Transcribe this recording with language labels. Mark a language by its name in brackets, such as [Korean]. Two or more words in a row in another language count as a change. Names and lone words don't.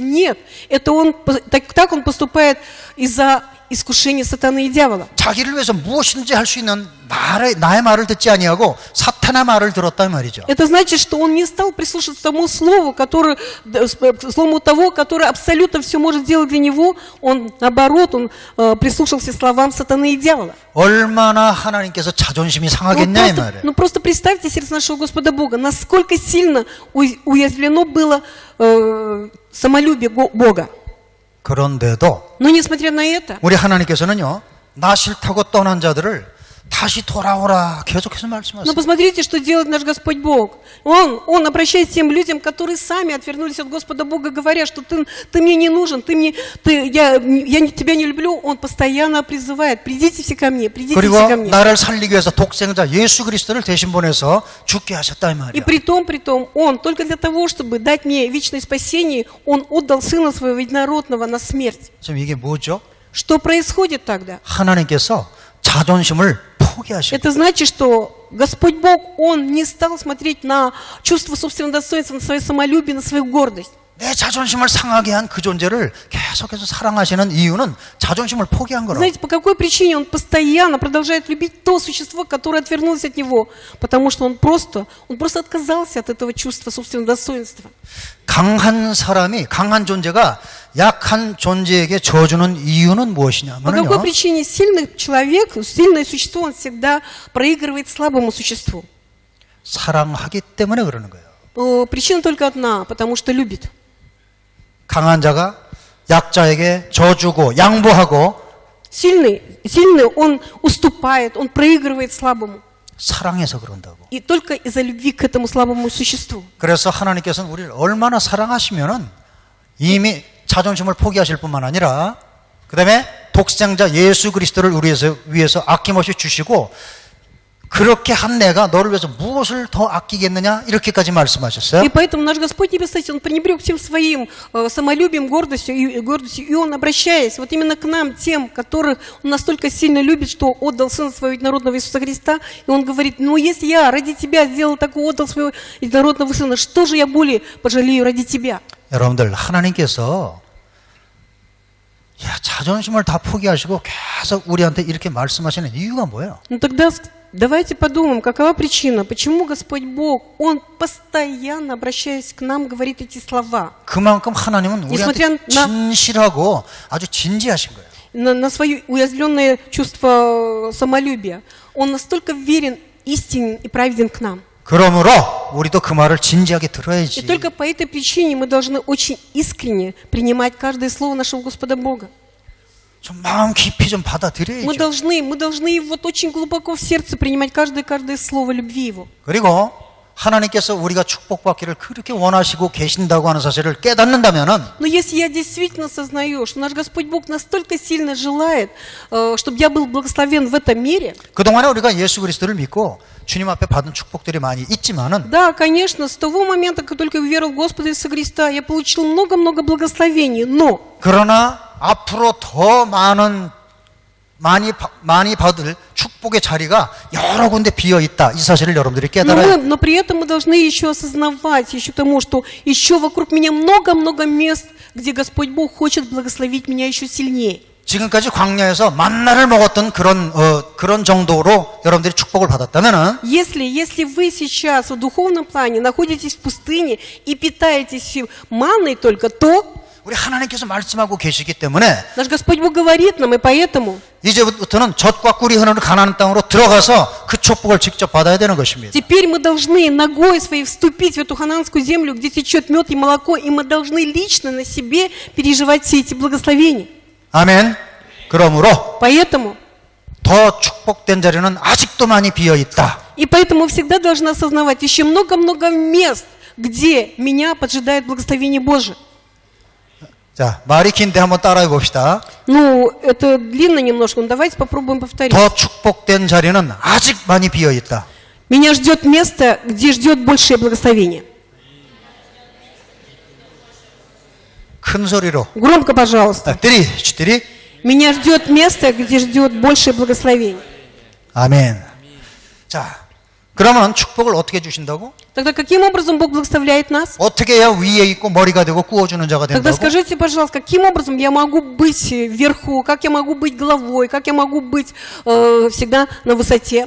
[Russian] Нет, это он так он поступает из-за искушения сатаны и дьявола. [Korean] 자기를 위해서 무엇이든지 할 수 있는 나의 말을 듣지 아니하고 사탄의 말을 들었단 말이죠. [Russian] Это значит, что он не стал прислушиваться тому слову, слову того, который абсолютно все может сделать для него. Он, наоборот, он прислушался словам сатаны и дьявола. [Korean] 얼마나 하나님께서 자존심이 상하겠냐 이 말이에요. [Russian] Ну просто представьте сердце нашего Господа Бога, насколько сильно уязвлено было самолюбие Бога. [Korean] 그런데도 [Russian] Но несмотря на это, [Korean] 우리 하나님께서는요, 나 싫다고 떠난 자들을 다시 돌아오라 계속해서 [Russian] но [Korean] 말씀하세요. [Russian] посмотрите, что делает наш Господь Бог. Он обращается к тем людям, которые сами отвернулись от Господа Бога, говоря, что ты мне не нужен, я тебя не люблю. Он постоянно призывает, придите все ко мне, придите [Korean] 그리고 [Russian] все ко мне. [Korean] 나를 살리기 위해서 독생자 예수 그리스도를 대신 보내서 죽게 하셨다 이 [Russian] И [Korean] 말이야. [Russian] при том, Он только для того, чтобы дать мне вечное спасение, Он отдал Сына Своего Единородного на смерть. [Korean] 지금 이게 뭐죠? [Russian] Что происходит тогда? [Korean] 하나님께서 자존심을 포기하셨다. [Russian] Это значит, что Господь Бог, Он не стал смотреть на чувство собственного достоинства, на свое самолюбие, на свою гордость. [Korean] 내 자존심을 상하게 한 그 존재를 계속해서 사랑하시는 이유는 자존심을 포기한 거라고. [Russian] Знаете, по какой причине Он постоянно продолжает любить то существо, которое отвернулось от Него? Потому что Он просто отказался от этого чувства собственного достоинства. [Korean] 강한 사람이, 강한 존재가 약한 존재에게 져주는 이유는 [Russian] По какой [Korean] 무엇이냐면요. [Russian] причине сильный человек, сильное существо, он всегда проигрывает слабому существу? [Korean] 사랑하기 때문에 그러는 거예요. [Russian] Причина только одна, потому что любит. [Korean] 강한 자가 약자에게 져주고 양보하고 [Russian] Сильный, он уступает, он проигрывает слабому. [Korean] 사랑해서 그런다고. [Russian] И только из-за любви к этому слабому существу. [Korean] 그래서 하나님께서는 우리를 얼마나 사랑하시면은 이미 자존심을 포기하실 뿐만 아니라 그 다음에 독생자 예수 그리스도를 우리 위해서 아낌없이 주시고 그렇게 한 내가 너를 위해서 무엇을 더 아끼겠느냐 이렇게까지 말씀하셨어요. [Russian] И поэтому наш Господь Небесный, Он пренебрег всем своим самолюбием, гордостью, и Он, обращаясь вот именно к нам, тем, которых Он настолько сильно любит, что отдал Сына Своего Единородного Иисуса Христа, и Он говорит, ну если я ради Тебя сделал такого, отдал Своего Единородного Сына, что же я более пожалею ради Тебя? [Korean] 여러분들 하나님께서 자존심을 다 포기하시고 계속 우리한테 이렇게 말씀하시는 이유가 뭐예요? [Russian] Ну тогда давайте подумаем, какова причина, почему Господь Бог, Он постоянно, обращаясь к нам, говорит эти слова. [Korean] 그만큼 하나님은 우리한테 [Russian] Несмотря на- [Korean] 진실하고 아주 진지하신 거예요. [Russian] на свое уязвленное чувство самолюбия. Он настолько верен, истинен и праведен к нам. [Korean] 그러므로 우리도 그 말을 진지하게 [Russian] И [Korean] 들어야지. [Russian] только по этой причине мы должны очень искренне принимать каждое слово нашего Господа Бога. [Korean] 좀 마음 깊이 좀 [Russian] Мы [Korean] 받아들여야죠. [Russian] должны вот очень глубоко в сердце принимать каждое слово любви Его. [Korean] 그리고 하나님께서 우리가 축복받기를 그렇게 원하시고 계신다고 하는 사실을 깨닫는다면은 [Russian] Но если я действительно осознаю, что наш Господь Бог настолько сильно желает, чтобы я был благословен в этом мире, [Korean] 그동안에 우리가 예수 그리스도를 믿고 주님 앞에 받은 축복들이 많이 있지만은 [Russian] да, конечно, с того момента, как только я уверовал в Господа Иисуса Христа, я получил много-много благословений, но [Korean] 그러나 앞으로 더 많이 받을 축복의 자리가 여러 군데 비어 있다. 이 사실을 여러분들이 깨달아야 [Russian] но при этом мы должны еще осознавать еще тому, что еще вокруг меня много-много мест, где Господь Бог хочет благословить меня еще сильнее. [Korean] 지금까지 광야에서 만나를 먹었던 그런 정도로 여러분들이 축복을 받았다면은 [Russian] Если вы сейчас в духовном плане находитесь в пустыне и питаетесь манной только, то [Korean] 우리 하나님께서 말씀하고 계시기 때문에 [Russian] наш Господь Бог говорит нам, и поэтому [Korean] 이제부터는 젖과 꿀이 흐르는 가나안 땅으로 들어가서 그 축복을 직접 받아야 되는 것입니다. [Russian] теперь мы должны ногой своей вступить в эту хананскую землю, где течет мед и молоко, и мы должны лично на себе переживать все эти благословения. [Korean] 아멘. 그러므로 [Russian] Поэтому [Korean] 더 축복된 자리는 아직도 많이 비어 있다. [Russian] И поэтому всегда должны осознавать еще много-много мест, где меня поджидает благословение Божие. [Korean] 자, 말이 긴데 한번 따라해 봅시다. [Russian] Ну, это длинно немножко, но давайте попробуем повторить. [Korean] 더 축복된 자리는 아직 많이 비어 있다. [Russian] Меня ждет место, где ждет большее благословение. [Korean] 큰 소리로. [Russian] Громко, пожалуйста. 띠리. Меня ждет место, где ждет большее благословение. [Korean] 아멘. 자, 그러면 축복을 어떻게 주신다고? [Russian] Тогда каким образом Бог благословляет нас? [Korean] 어떻게 해야 위에 있고 머리가 되고 구워주는 자가 [Russian] Тогда [Korean] 된다고? [Russian] скажите, пожалуйста, каким образом я могу быть вверху, как я могу быть головой, как я могу быть всегда на высоте,